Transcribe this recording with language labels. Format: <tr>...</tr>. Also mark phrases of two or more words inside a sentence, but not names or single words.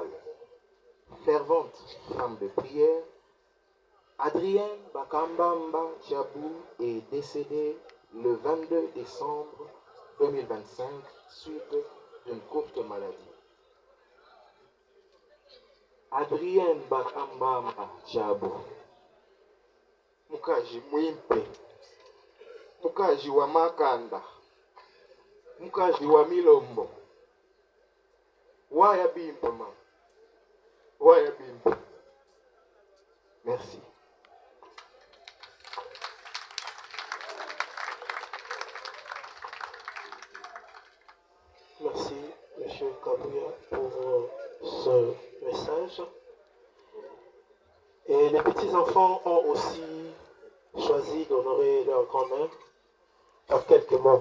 <fr>Fervente femme de prière, Adrienne Bakambamba Thiabou est décédée le 22 décembre 2025 suite d'une courte maladie.</fr> <lua>Adrienne Bakambamba Thiabou, mukaji mwimpe, mukaji wa makanda, mukaji wa milombo, waya bimpa ma, waya bimpa.</lua> <fr>Merci. Merci, M. Kabouya, pour ce message. Et les petits-enfants ont aussi choisi d'honorer leur grand-mère par quelques mots.</fr>